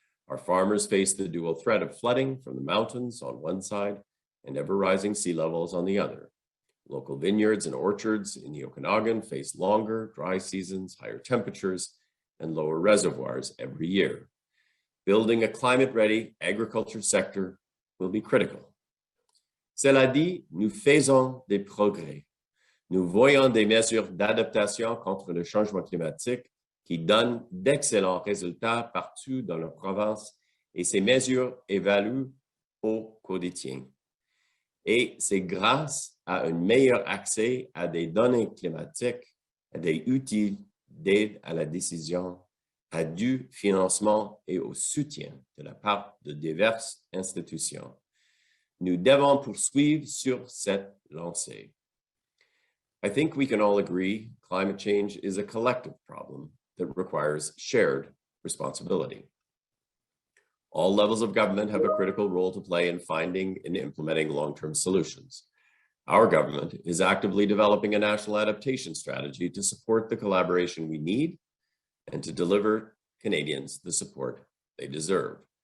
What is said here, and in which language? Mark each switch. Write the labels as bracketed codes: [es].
[en] Our farmers face the dual threat of flooding from the mountains on one side and ever-rising sea levels on the other. Local vineyards and orchards in the Okanagan face longer dry seasons, higher temperatures, and lower reservoirs every year. Building a climate-ready agriculture sector will be critical. [fr] Cela dit, nous faisons des progrès. Nous voyons des mesures d'adaptation contre le changement climatique qui donnent d'excellents résultats partout dans la province et ces mesures évaluent au quotidien. Et c'est grâce à un meilleur accès à des données climatiques, à des outils d'aide à la décision, à du financement et au soutien de la part de diverses institutions. Nous devons poursuivre sur cette lancée. [en] I think we can all agree climate change is a collective problem that requires shared responsibility. All levels of government have a critical role to play in finding and implementing long-term solutions. Our government is actively developing a national adaptation strategy to support the collaboration we need and to deliver Canadians the support they deserve.